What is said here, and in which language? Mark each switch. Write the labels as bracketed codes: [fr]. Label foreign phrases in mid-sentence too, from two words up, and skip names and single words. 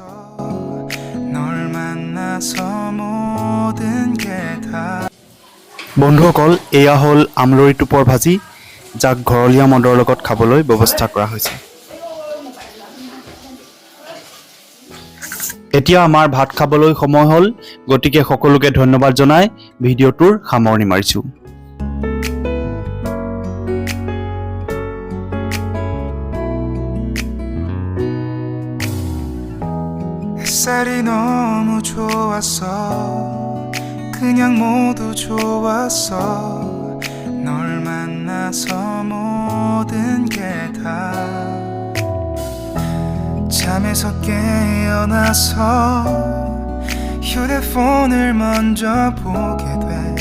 [as] বন্ধুসকল এয়া হ'ল আমলৰি টোপৰ ভাজি যাক ঘৰলীয়া মদৰ লগত খাবলৈ ব্যৱস্থা কৰা হৈছে এতিয়া আমাৰ ভাত খাবলৈ সময় হ'ল গতিকে সকলোকে ধন্যবাদ জনাই ভিডিঅ'টোৰ সামৰণি মাৰিছোঁ [ko] 햇살이 너무 좋았어 그냥 모두 좋았어 널 만나서 모든 게 다 잠에서 깨어나서 휴대폰을 먼저 보게 돼